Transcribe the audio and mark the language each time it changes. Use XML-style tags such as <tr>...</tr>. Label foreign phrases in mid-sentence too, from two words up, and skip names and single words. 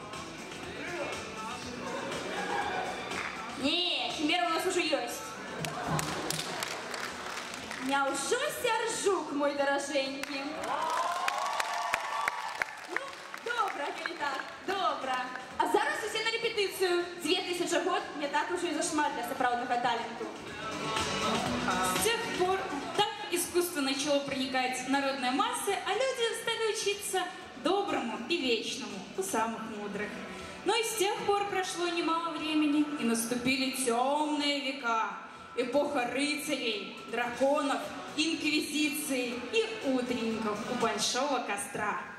<be>Не, хімера у нас уже ёсць. Няўжо Сяржук, мой даражэнькі? Ну, добра, калі так, добра. А зараз усе на рэпетыцыю. 2000 год не так уже і зашмат для сапраўднага таленту.</be> <ru>С тех пор так искусство начало проникать в народные массы, а люди стали учиться доброму и вечному у самых мудрых. Но и с тех пор прошло немало времени, и наступили темные века. Эпоха рыцарей, драконов, инквизиции и утренников у большого костра.</ru>